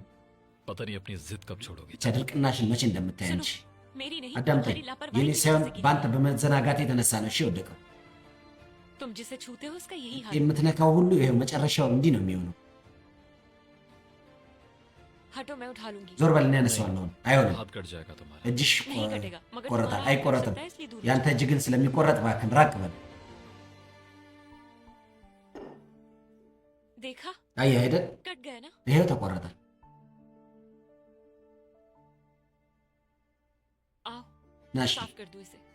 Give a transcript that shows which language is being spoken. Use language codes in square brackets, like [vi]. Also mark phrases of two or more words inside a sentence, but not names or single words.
[hi] पता नहीं अपनी जिद कब छोड़ोगे। [am] ብቻ ድርቅናሽን መቼ እንደምታይ አንቺ። [hi] मेरी नहीं [am] አዳምጠኝ። [hi] तुम्हारी लापरवाही [am] የኔ [hi] की [am] ሳይሆን [hi] वजह से गिरी [am] በአንተ [hi] है। [am] በመዘናጋት የተነሳ ነው። እሺ ወደቀው። [hi] तुम जिसे छूते हो उसका यही हाल है। [am] የምትነካው ሁሉ ይኸው መጨረሻው እንዲህ ነው የሚሆነው። [hi] हटो मैं उठा लूंगी [am] ዞር በልና ያነሳዋለሁ። አይሆንም። [hi] हाथ कट जाएगा तुम्हारा। नहीं [am] እጅሽ [hi] कटेगा मगर [am] ቆረጣል። [hi] तुम्हारा हाथ [am] አይቆረጥም። [hi] कट सकता है, इसलिए दूर [am] ያንተ እጅ ግን ስለሚቆረጥ እባክህን ራቅ በል። [hi] देखा [am] አየህ አይደል? [hi] कट गया ना [am] ይሄው ተቆረጠ። [hi] आओ [am] ናሽ [hi] साफ कर दूं इसे